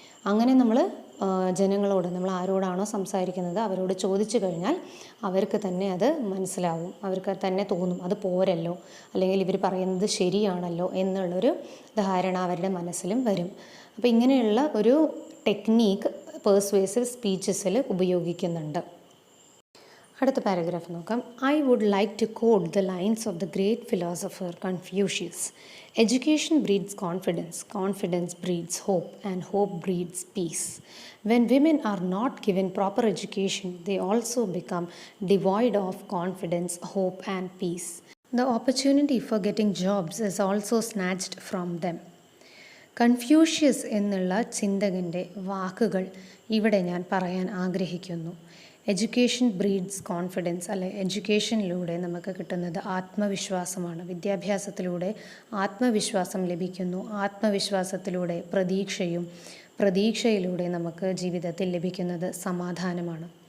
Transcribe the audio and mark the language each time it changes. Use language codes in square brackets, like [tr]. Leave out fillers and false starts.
[ml] അങ്ങനെ നമ്മൾ ജനങ്ങളോട്, നമ്മൾ ആരോടാണോ സംസാരിക്കുന്നത് അവരോട് ചോദിച്ചു കഴിഞ്ഞാൽ അവർക്ക് തന്നെ അത് മനസ്സിലാവും, അവർക്ക് തന്നെ തോന്നും അത് പോരല്ലോ, അല്ലെങ്കിൽ ഇവർ പറയുന്നത് ശരിയാണല്ലോ എന്നുള്ളൊരു ധാരണ അവരുടെ മനസ്സിലും വരും. അപ്പോൾ ഇങ്ങനെയുള്ള ഒരു ടെക്നീക്ക് പെർസ്വേസീവ് സ്പീച്ചസിൽ ഉപയോഗിക്കുന്നുണ്ട്. അടുത്ത പാരഗ്രാഫ് നോക്കാം. [en] I would like to quote the lines of the great philosopher Confucius. Education breeds confidence, confidence breeds hope, and hope breeds peace. When women are not given proper education, they also become devoid of confidence, hope, and peace. The opportunity for getting jobs is also snatched from them. [ml] Confucius എന്നുള്ള ചിന്തകൻ്റെ വാക്കുകൾ ഇവിടെ ഞാൻ പറയാൻ ആഗ്രഹിക്കുന്നു. [en] education breeds confidence, [ml] അല്ലെ, എഡ്യൂക്കേഷനിലൂടെ നമുക്ക് കിട്ടുന്നത് ആത്മവിശ്വാസമാണ്. വിദ്യാഭ്യാസത്തിലൂടെ ആത്മവിശ്വാസം ലഭിക്കുന്നു. ആത്മവിശ്വാസത്തിലൂടെ പ്രതീക്ഷയും, പ്രതീക്ഷയിലൂടെ നമുക്ക് ജീവിതത്തിൽ ലഭിക്കുന്നത് സമാധാനമാണ്.